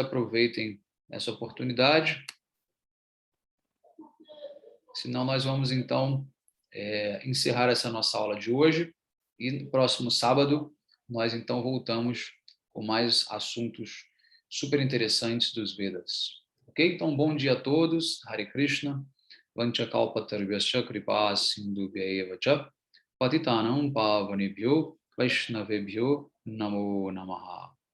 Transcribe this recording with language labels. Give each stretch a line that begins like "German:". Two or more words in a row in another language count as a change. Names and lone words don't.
Portuguese: Aproveitem essa oportunidade. Senão, nós vamos, então, encerrar essa nossa aula de hoje. E no próximo sábado, nós, então, voltamos com mais assuntos super interessantes dos Vedas. Ok? Então, bom dia a todos.
Sanskrit: Hare Krishna. Vanchakalpatarvyasya kripa sindhubhya cha patitanam pavanebhyo vaishnavebhyo namo namaha.